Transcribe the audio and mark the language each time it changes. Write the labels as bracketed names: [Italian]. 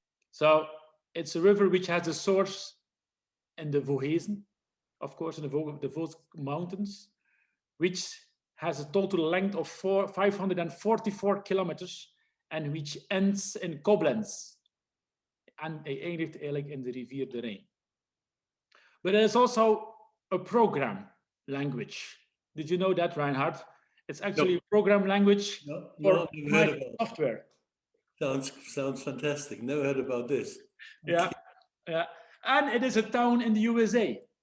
[English] So it's a river which has a source in the Vogezen, of course, in the Vosges Mountains, which has a total length of 544 kilometers and which ends in Koblenz. [Dutch] En hij eindigt eigenlijk in de rivier de Rijn. [English] But it is also a program language. Did you know that, Reinhard? It's actually a program language for software. Sounds fantastic. Never heard about this. Yeah, yeah. And it is a town in the USA.